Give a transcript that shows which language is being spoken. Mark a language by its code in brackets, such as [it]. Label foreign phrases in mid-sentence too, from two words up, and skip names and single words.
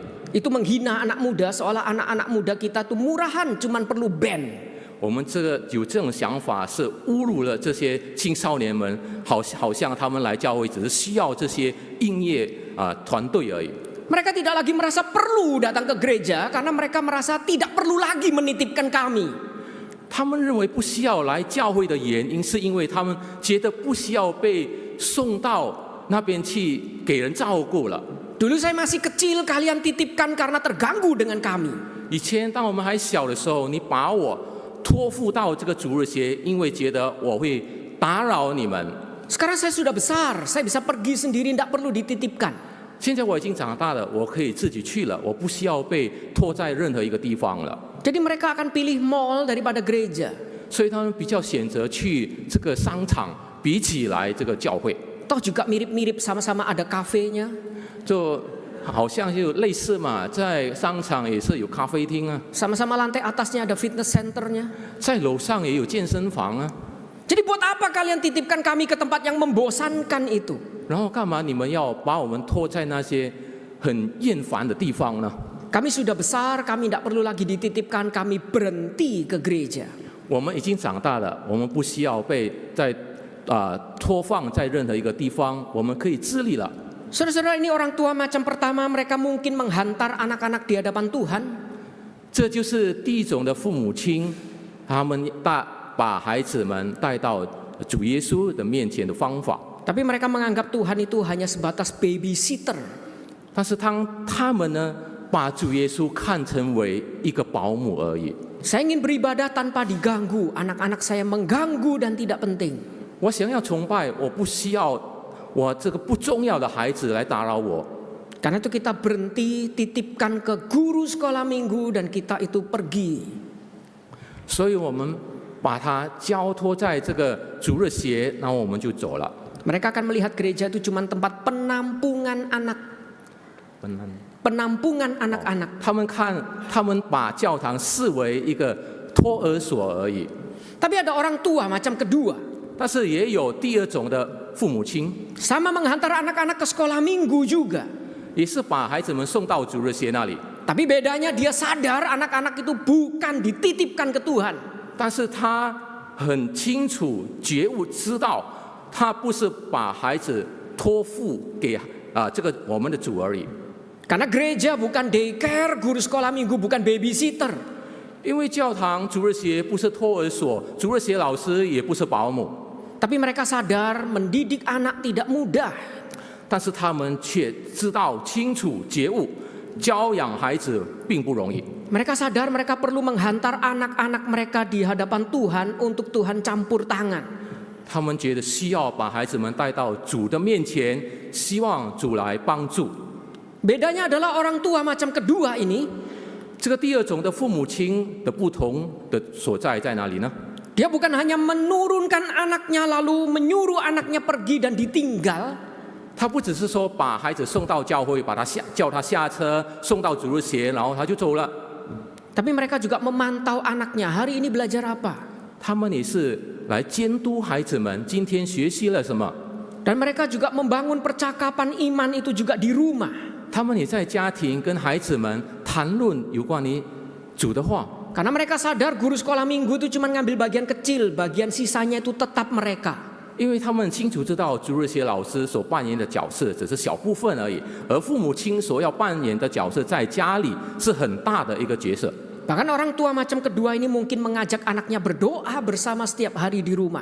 [id] itu menghina anak muda, seolah anak-anak muda kita tuh murahan, cuman perlu band. [zh] 我们有这种想法是侮辱了这些青少年们，好像他们来教会只是需要这些音乐团队而已。 [id] Mereka tidak lagi merasa perlu datang ke gereja karena mereka merasa tidak perlu lagi menitipkan kami. [zh] 他们认为不需要来教会的原因，是因为他们觉得不需要被送到那边去给人照顾了。 [id] Dulu saya masih kecil, kalian titipkan karena terganggu dengan kami. [zh] 以前当我们还小的时候，你把我托付到这个主日学，因为觉得我会打扰你们。 [id] Sekarang saya sudah besar, saya bisa pergi sendiri, tidak perlu dititipkan. [zh] 现在我已经长大了，我可以自己去了，我不需要被拖在任何一个地方了。 [id] Jadi mereka akan pilih mall daripada gereja. [zh] 所以他们比较选择去这个商场，比起来这个教会， [id] Toh juga mirip-mirip, sama-sama ada kafenya, [zh] 就好像就类似嘛，在商场也是有咖啡厅啊， [id] sama-sama lantai atasnya ada [en] fitness centernya. [zh] 在楼上也有健身房啊。 [id] Jadi buat apa kalian titipkan kami ke tempat yang membosankan itu? [zh] 然后干嘛你们要把我们拖在那些很厌烦的地方呢？ [id] Kami sudah besar, kami tidak perlu lagi dititipkan, kami berhenti ke gereja. [zh] 我们已经长大了，我们不需要被托放在任何一个地方，我们可以自立了。 [id] Saudara-saudara, ini orang tua macam pertama, mereka mungkin menghantar anak-anak di hadapan Tuhan. [zh] 这就是第一种的父母亲，他们把孩子们带到主耶稣的面前的方法。 [id] Tapi mereka menganggap Tuhan itu hanya sebatas babysitter. [zh] 但是他们呢，把主耶稣看成为一个保姆而已。 [id] Saya ingin beribadah tanpa diganggu, anak-anak saya mengganggu dan tidak penting. [zh] 我想要崇拜，我不需要我这个不重要的孩子来打扰我。 [id] Karena itu kita berhenti, titipkan ke guru sekolah minggu dan kita itu pergi. [zh] 所以我们把他交托在这个主日学，然后我们就走了。 [id] Mereka akan melihat gereja itu cuma tempat penampungan anak. Penampungan anak-anak. [zh] 他们把教堂视为一个托儿所而已。 [id] Tapi ada orang tua macam kedua. [zh] 但是也有第二种的父母亲， [id] Sama menghantar anak-anak ke sekolah minggu juga. [zh] 也是把孩子们送到主日学那里。 [id] Tapi bedanya dia sadar anak-anak itu bukan dititipkan ke Tuhan. [zh] 但是他很清楚觉悟，知道他不是把孩子托付给这个我们的主而已。 [id] Karena gereja bukan daycare, guru sekolah minggu bukan babysitter. [zh] 因为教堂主日学不是托儿所，主日学老师也不是保姆， [id] Tapi mereka sadar mendidik anak tidak mudah. [zh] 但是他们却知道清楚觉悟，教养孩子并不容易。 [id] Mereka sadar mereka perlu menghantar anak-anak mereka di hadapan Tuhan untuk Tuhan campur tangan. [zh] 他们觉得需要把孩子们带到主的面前，希望主来帮助。 [id] Bedanya adalah orang tua macam kedua ini, [zh] 这个第二种的父母亲的不同的所在哪里呢？ [id] dia bukan hanya menurunkan anaknya lalu menyuruh anaknya pergi dan ditinggal. [zh] 他不只是说把孩子送到教会，叫他下车，送到主日学，然后他就走了。 [id] Tapi mereka juga memantau anaknya, hari ini belajar apa. [zh] 他们也是来监督孩子们今天学习了什么。 [id] Dan mereka juga membangun percakapan iman itu juga di rumah. [zh] 他们也在家庭跟孩子们谈论有关于主的话， [id] Karena mereka sadar guru sekolah minggu itu cuma ngambil bagian kecil, bagian sisanya itu tetap mereka. [zh] 因为他们清楚知道主日学老师所扮演的角色只是小部分而已，而父母亲所要扮演的角色在家里是很大的一个角色。 [id] Bahkan orang tua macam kedua ini mungkin mengajak anaknya berdoa bersama setiap hari di rumah.